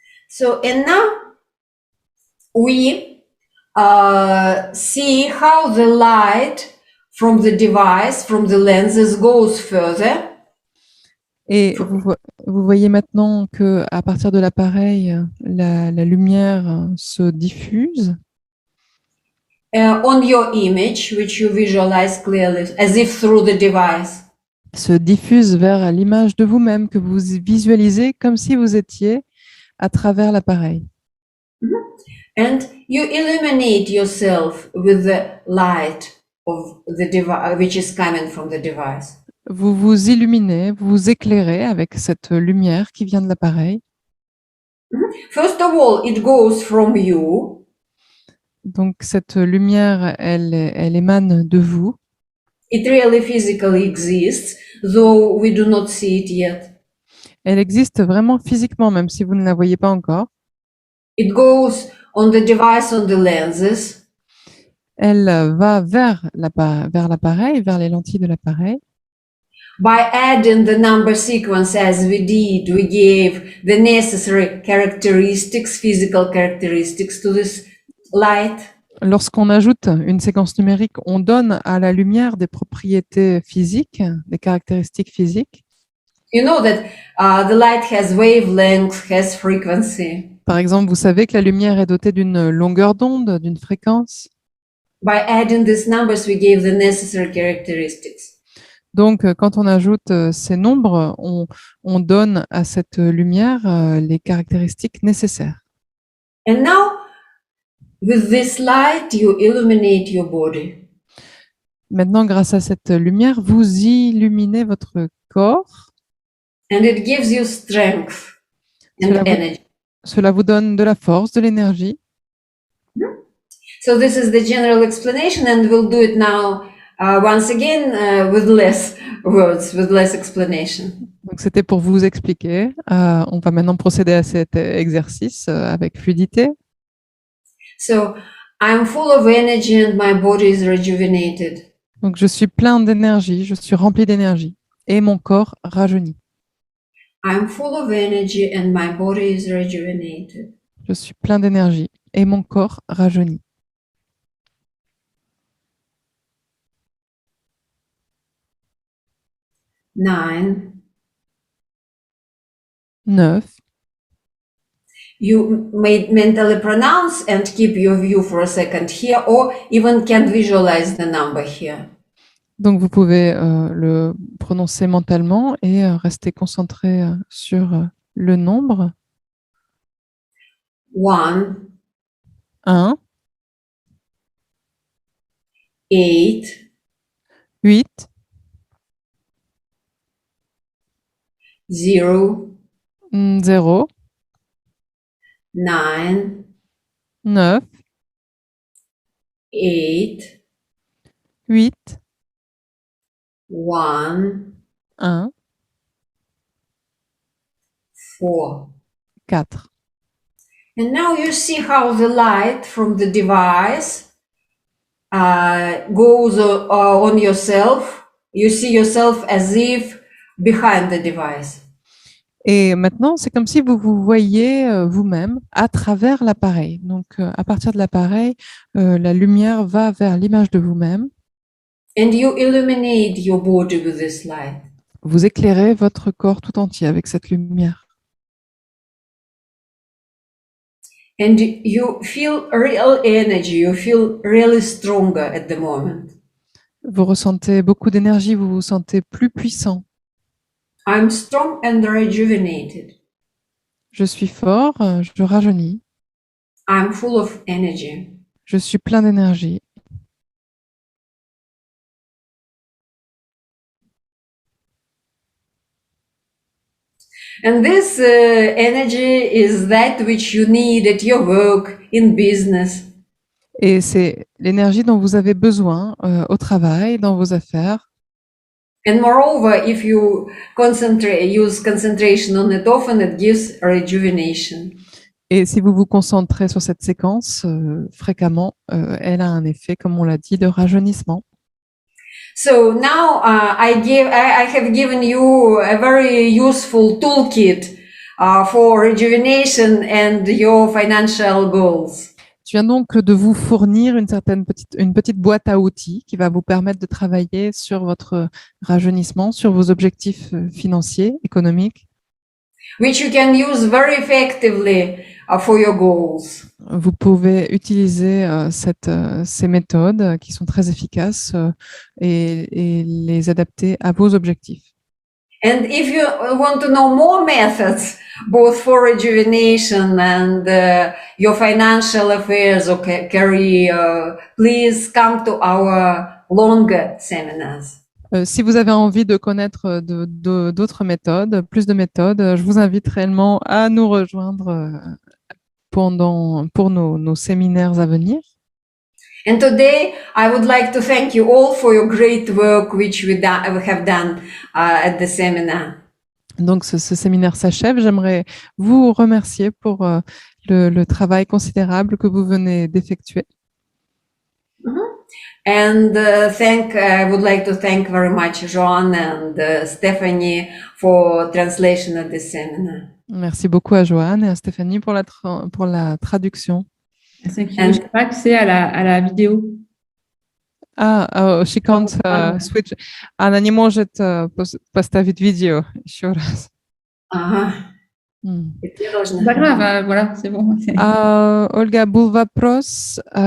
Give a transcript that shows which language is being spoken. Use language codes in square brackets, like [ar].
[en] So, and now we see how the light from the device, from the lenses goes further. [fr] Et vous voyez maintenant que à partir de l'appareil, la lumière se diffuse. [en] On your image, which you visualize clearly, as if through the device. [fr] Se diffuse vers l'image de vous-même que vous visualisez comme si vous étiez à travers l'appareil. [en] And you illuminate yourself with the light of the device, which is coming from the device. [fr] Vous vous illuminez, vous vous éclairez avec cette lumière qui vient de l'appareil. [en] First of all, it goes from you. [fr] Donc cette lumière, elle émane de vous. [en] It really physically exists, though we do not see it yet. [fr] Elle existe vraiment physiquement, même si vous ne la voyez pas encore. [en] It goes on the device on the lenses. [fr] Elle va vers l'appareil, vers les lentilles de l'appareil. [en] By adding the number sequence as we did, we gave the necessary characteristics, physical characteristics to this light. [fr] Lorsqu'on ajoute une séquence numérique, on donne à la lumière des propriétés physiques, des caractéristiques physiques. [en] You know that the light has wavelength, has frequency. [fr] Par exemple, vous savez que la lumière est dotée d'une longueur d'onde, d'une fréquence. [en] By adding these numbers, we gave the necessary characteristics. [fr] Donc, quand on ajoute ces nombres, on donne à cette lumière les caractéristiques nécessaires. [en] And now, with this light, you illuminate your body. [fr] Maintenant, grâce à cette lumière, vous illuminez votre corps. [en] And it gives you strength and [fr] Cela vous- [en] energy. [fr] Cela vous donne de la force, de l'énergie. [en] So this is the general explanation, and we'll do it now once again with less words, with less explanation. [fr] Donc, c'était pour vous expliquer. On va maintenant procéder à cet exercice avec fluidité. [en] So I'm full of energy and my body is rejuvenated. [fr] Donc, je suis plein d'énergie, je suis rempli d'énergie et mon corps rajeunit. [en] I'm full of energy and my body is rejuvenated. [fr] Je suis plein d'énergie et mon corps rajeunit. [en] Nine. [fr] 9. [en] You may mentally pronounce and keep your view for a second here, or even can visualize the number here. [fr] Donc, vous pouvez le prononcer mentalement et rester concentré sur le nombre. [en] 1, [fr] 1, [en] 8, [fr] 8, [en] 0, [fr] 0, [en] 9, [fr] 9, [en] 8, [fr] 8, [en] 1, [fr] 1, [en] 4. [fr] 4. [en] And now you see how the light from the device goes on yourself. You see yourself as if behind the device. [fr] Et maintenant, c'est comme si vous vous voyez vous-même à travers l'appareil. Donc, à partir de l'appareil, la lumière va vers l'image de vous-même. [en] And you illuminate your body with this light. [fr] Vous éclairez votre corps tout entier avec cette lumière. [en] And you feel real energy. You feel really stronger at the moment. [fr] Vous ressentez beaucoup d'énergie, vous vous sentez plus puissant. [en] I'm strong and rejuvenated. [fr] Je suis fort, je rajeunis, [en] I'm full of energy. [fr] je suis plein d'énergie. [en] And this energy is that which you need at your work, in business. [fr] Et c'est l'énergie dont vous avez besoin au travail, dans vos affaires. [en] And moreover, if you use concentration on it often, it gives rejuvenation. [fr] Et si vous vous concentrez sur cette séquence fréquemment, elle a un effet, comme on l'a dit, de rajeunissement. [en] So now I have given you a very useful toolkit for rejuvenation and your financial goals. [fr] Je viens donc de vous fournir une petite boîte à outils qui va vous permettre de travailler sur votre rajeunissement, sur vos objectifs financiers, économiques. [en] Which you can use very effectively for your goals. [fr] Vous pouvez utiliser ces méthodes qui sont très efficaces et les adapter à vos objectifs. [en] And if you want to know more methods, both for rejuvenation and your financial affairs or career, please come to our longer seminars. [fr] Si vous avez envie de connaître d'autres méthodes, plus de méthodes, je vous invite réellement à nous rejoindre pour nos séminaires à venir. [en] And today, I would like to thank you all for your great work, which we have done at the seminar. [fr] Donc, ce séminaire s'achève. J'aimerais vous remercier pour le travail considérable que vous venez d'effectuer. [en] And I would like to thank very much Joan and Stephanie for translation of this seminar. [fr] Merci beaucoup à Joanne et à Stéphanie pour la traduction. Je n'ai pas accès à la vidéo. [en] She can't switch. [ru] Она не может поставить видео еще раз. Ага. [fr] C'est pas grave, voilà, c'est bon. [ru] Olga, был вопрос.